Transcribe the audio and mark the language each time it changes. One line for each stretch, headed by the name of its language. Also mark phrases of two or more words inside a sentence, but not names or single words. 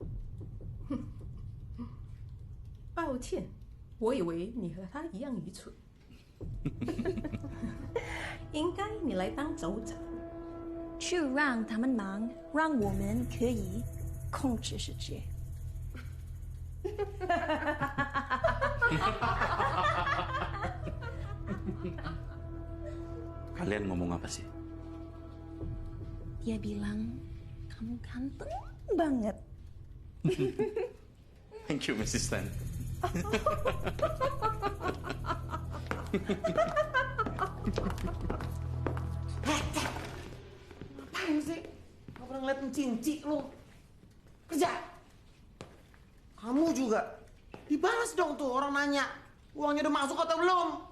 Chinese: 抱歉，我以为你和他一样愚蠢。应该你来当州长。就让他们忙，让我们可以控制世界。
Indonesian: Kalian ngomong apa sih? Dia bilang kamu ganteng banget.
English: Thank you, Mrs. Tan.
Indonesian: Ngapain sih? Gak pernah ngeliatin cinci lu. Kerja. Kamu juga. Dibalas dong tuh orang nanya. Uangnya udah masuk atau belum?